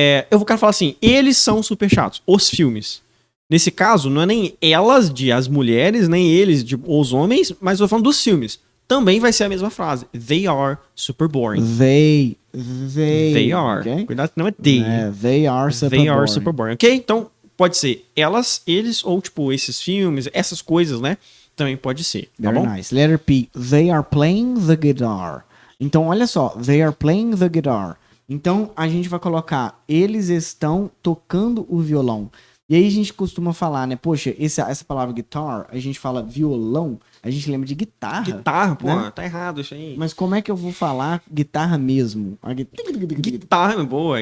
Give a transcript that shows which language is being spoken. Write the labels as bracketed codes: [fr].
[pt] Eu vou falar assim, eles são super chatos, os filmes. Nesse caso, não é nem elas, as mulheres, nem eles, os homens, mas eu tô falando dos filmes. Também vai ser a mesma frase. [en] They are super boring. They are. Okay? [pt] Cuidado que não é they. [en] They are super They boring. are super boring. Ok? [pt] Então, pode ser elas, eles, ou tipo, esses filmes, essas coisas, né? Também pode ser. Tá [en] Very [pt] bom? [en] nice. Letter P. They are playing the guitar. [pt] Então, olha só. [en] They are playing the guitar. [pt] Então, a gente vai colocar eles estão tocando o violão. E aí a gente costuma falar, né? Poxa, essa palavra guitar, a gente fala violão, a gente lembra de guitarra. Guitarra, pô, né? tá errado isso aí. Mas como é que eu vou falar guitarra mesmo? Guitarra é boa.